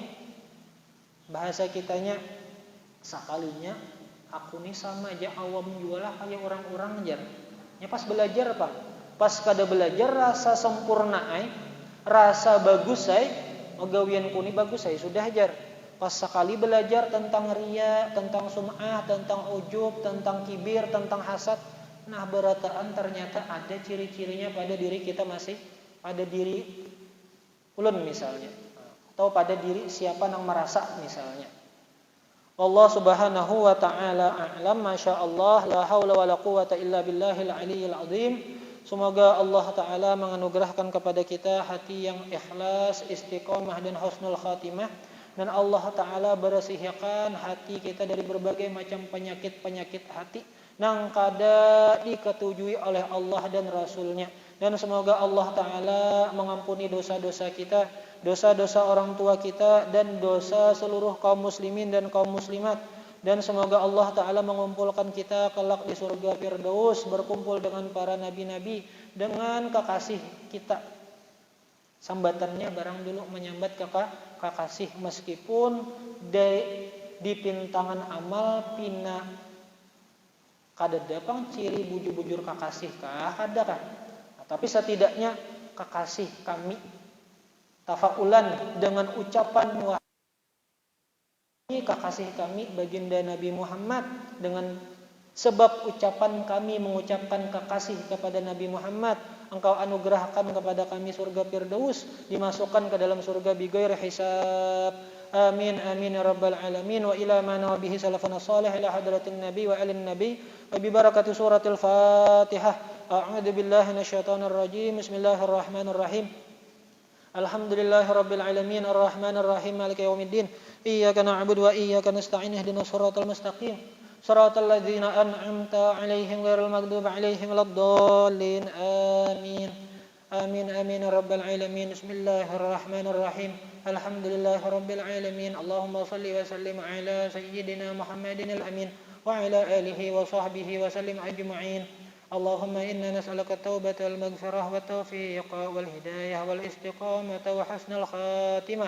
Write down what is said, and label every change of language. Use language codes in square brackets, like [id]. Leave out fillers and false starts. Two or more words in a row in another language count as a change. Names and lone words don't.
[bjn] Bahasa kitanya, sekalinya aku nih sama aja awam jualah kayak orang-orang jar. Ya pas belajar Pak, pas kada belajar rasa sempurna ay, rasa bagus ay, magawian kuni bagus ay sudah jar. [id] Pas sekali belajar tentang riya, tentang sum'ah, tentang ujub, tentang kibir, tentang hasad, nah berataan ternyata ada ciri-cirinya pada diri kita masih, pada diri ulun misalnya, atau pada diri siapa yang merasa misalnya. [ar] الله سبحانه وتعالى أعلم، ما شاء الله، لا حول ولا قوة إلا بالله العلي العظيم. [id] Semoga Allah taala menganugerahkan kepada kita hati yang ikhlas, istiqomah dan [ar] حسن الخاتمة, [id] dan Allah taala bersihkan hati kita dari berbagai macam penyakit-penyakit hati nang kada diketujui oleh Allah dan Rasulnya. Dan semoga Allah taala mengampuni dosa-dosa kita, dosa-dosa orang tua kita, dan dosa seluruh kaum muslimin dan kaum muslimat. Dan semoga Allah taala mengumpulkan kita kelak di surga Firdaus, berkumpul dengan para nabi-nabi, dengan kekasih kita. [bjn] Sambatannya barang dulu menyambat kekasih, meskipun di pintangan amal pina kada dapang ciri bujur-bujur kekasih kah ada kah, nah, tapi setidaknya kekasih kami tafaulan dengan ucapan [id] wahai kekasih kami baginda Nabi Muhammad, dengan sebab ucapan kami mengucapkan kekasih kepada Nabi Muhammad, Engkau anugerahkan kepada kami surga Firdaus, dimasukkan ke dalam surga [ar] بغير حساب. آمين آمين يا رب العالمين. وإلى ما نبيه سلفنا صالح إلى حضرة النبي وآل النبي وببركة سورة الفاتحة. أعوذ بالله من الشيطان الرجيم. بسم الله الرحمن الرحيم. الحمد لله رب العالمين الرحمن الرحيم مالك يوم الدين. إياك نعبد وإياك نستعين اهدنا الصراط المستقيم. صراط الذين أنعمت عليهم غير المغضوب عليهم ولا الضالين. آمين. آمين آمين يا رب العالمين. بسم الله الرحمن الرحيم. الحمد لله رب العالمين. اللهم صل وسلم على سيدنا محمد الأمين وعلى آله وصحبه وسلم أجمعين. اللهم إنا نسألك التوبة والمغفرة والتوفيق والهداية والاستقامة وحسن الخاتمة.